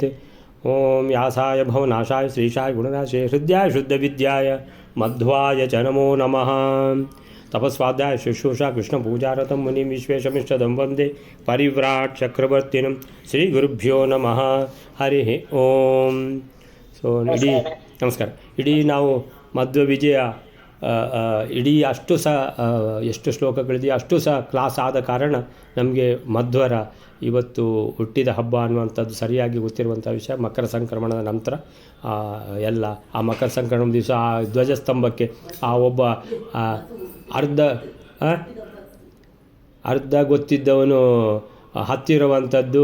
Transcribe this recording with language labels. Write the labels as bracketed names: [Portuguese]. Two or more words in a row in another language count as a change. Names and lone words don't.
[Sanskrit] ओं व्यासाय भवनाशाय श्रीशाय गुणनाशाय हृद्याय शुद्धविद्याय मध्वाय च नमो नमः। तपस्वाध्याय शुश्रूषा कृष्णपूजारतं मुनिं विश्वेशमिष्टदं वन्दे परिव्राट् चक्रवर्तिनं श्रीगुरुभ्यो नमः हरिः ओಂ। [Kannada] ಸೊ ಇಡೀ ನಮಸ್ಕಾರ. ಇಡೀ ನಾವು ಮಧ್ವ ವಿಜಯ ಇಡೀ ಅಷ್ಟು ಸಹ ಎಷ್ಟು ಶ್ಲೋಕಗಳಿದೆಯೋ ಅಷ್ಟು ಸಹ ಕ್ಲಾಸ್ ಆದ ಕಾರಣ ನಮಗೆ ಮಧ್ವರ ಇವತ್ತು ಹುಟ್ಟಿದ ಹಬ್ಬ ಅನ್ನುವಂಥದ್ದು ಸರಿಯಾಗಿ ಗೊತ್ತಿರುವಂಥ ವಿಷಯ. ಮಕರ ಸಂಕ್ರಮಣದ ನಂತರ ಎಲ್ಲ ಆ ಮಕರ ಸಂಕ್ರಮಣ ದಿವಸ ಆ ಧ್ವಜಸ್ತಂಭಕ್ಕೆ ಆ ಒಬ್ಬ ಅರ್ಧ ಗೊತ್ತಿದ್ದವನು ಹತ್ತಿರುವಂಥದ್ದು.